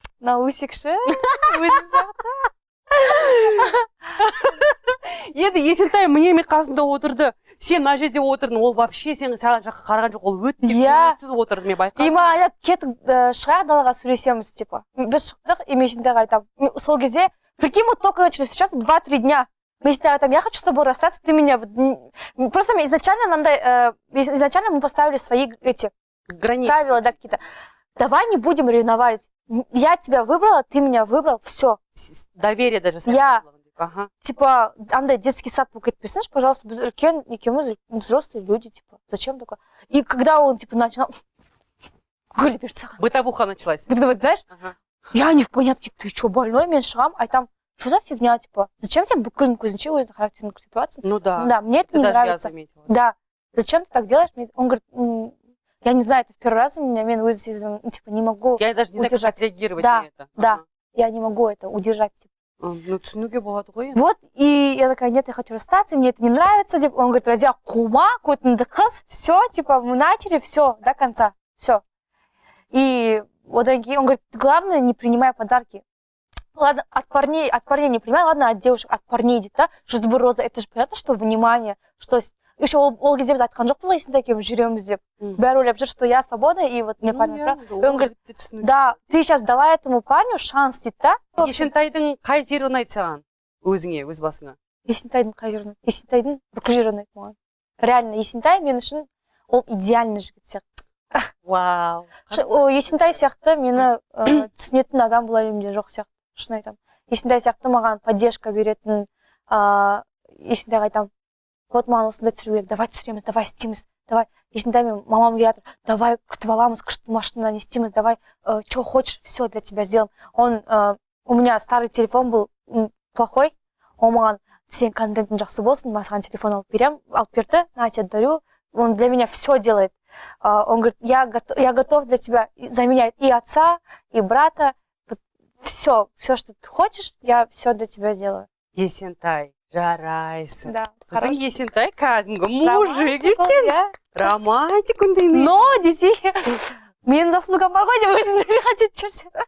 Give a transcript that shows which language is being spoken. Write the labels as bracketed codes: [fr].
[kk] Наусикші, өзім сияқты. енді Есентай менің қасымда отырды, сен мына жерде отырдың, ол [ru] вообще [kk] сен саған жаққа қараған жоқ, ол өте көңілсіз отырды, мен байқадым. И маған айтады, кетіп шығайық далаға сөйлесеміз, типа. Біз шықтық, и мен Есентайға айтамын. Сол кезде, [ru] прикинь, вот только через сейчас 2-3 дня. [kk] Мен Есентайға айтамын, [ru] я хочу с тобой расстаться, ты меня... Просто изначально мы поставили свои эти границы, правила, да, какие-то. Давай не будем ревновать. Я тебя выбрала, ты меня выбрал, все. Доверие даже. Ага. Типа, [kk] андай [ru] детский сад [kk] болып кетпесінші, [ru] пожалуйста, [kk] біз үлкен, екеуміз [ru] взрослые люди, типа, зачем такое? И когда он, типа, начал [kk] гүл берді саған. [ru] Бытовуха началась. Знаешь, я не в понятке, ты что, больной? [kk] Мен шығам, айтам, [ru] что за фигня, типа, зачем тебе [kk] бүкілін көзінше өзінің характерін көрсетіватсың? [ru] Ну да. Да, мне это не нравится. Да, зачем ты так делаешь? Он говорит, я не знаю, это в первый раз у меня, [kk] мен өзі сезім, [ru] типа, не могу удержать. Я даже не знаю, как отреагировать на это. Да, я не могу это удержать, типа. [kk] Ну, түсінуге болады ғой. [ru] Вот, и я такая, нет, я хочу расстаться, мне это не нравится. Типа, он говорит, Разия, кума, көтінді қыз, все, типа, мы начали, все, до конца, все. И вот он говорит, главное, не принимай подарки. Ладно, от парней не принимай, ладно, от девушек, от парней идет, да? Роза, это же понятно, что внимание, что... [kk] Еще ол кезде біз айтқан жоқ болайсың да екеуміз жүреміз деп. [ru] Бәрі ойлап жүр, что я свободна, и вот мне парень отправил. И он говорит, да, ты сейчас дала этому парню шанс, [kk] дейді, [ru] да? [kk] Есентайдың қай жері ұнайды саған? Өзіңе, өз басыңа? Есентайдың қай жері ұнайды? Есентайдың бүкіл жері ұнайды маған. Реально, Есентай мен үшін ол идеальный жігіт сияқты. [ru] Вау. [kk] Есентай сияқты мені түсінетін адам бұл әлемде жоқ сияқты. Шын айтамын. Есентай сияқты маған поддержка беретін, Есентайға айтамын, вот маған осында түсіру керек, давай түсіреміз, давай істейміз, давай. Есентай мен мамам келатыр, давай күтіп аламыз, күшті машинадан істейміз, давай, [ru] что хочешь, все для тебя сделаем. У меня старый телефон был плохой, он [kk] маған, сен контентің жақсы болсын, мен саған телефон алып берді, [ru] на тебе дарю, он для меня все делает. Он говорит, я готов для тебя заменять и отца, и брата, все, что ты хочешь, я все для тебя делаю. [kk] Есентай, жарайсың. [ru] Да. [kk] Біздің Есентай кәдімгі мужик екен. Романтик үндемей. Но, десе, менің заслугам бар ғой деп өзімді хотеть жүрсе.